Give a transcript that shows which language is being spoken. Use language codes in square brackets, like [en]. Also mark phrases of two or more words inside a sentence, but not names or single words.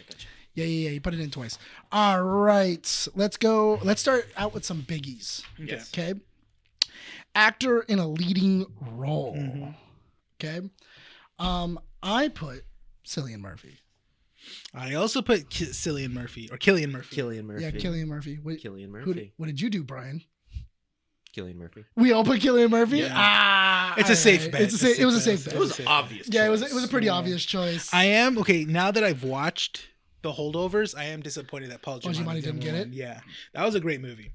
[en] Yeah. He put it in twice. All right, let's go. Let's start out with some biggies. Okay. Yes. Okay. Actor in a leading role. Mhm. Okay. I put Cillian Murphy. I also put Cillian Murphy or Killian Murphy. Killian Murphy. Yeah, Cillian Murphy. Killian Murphy. What did you do, Brian? Killian Murphy. We all put Cillian Murphy. Yeah. Ah, It's a all safe right. bet. It was a safe bet. It was obvious. Yeah, it was choice. a pretty Yeah. obvious choice. I am okay now that I've watched the Holdovers. I am disappointed that Paul Paul Giamatti Giamatti didn't get win. it? Yeah, that was a great movie.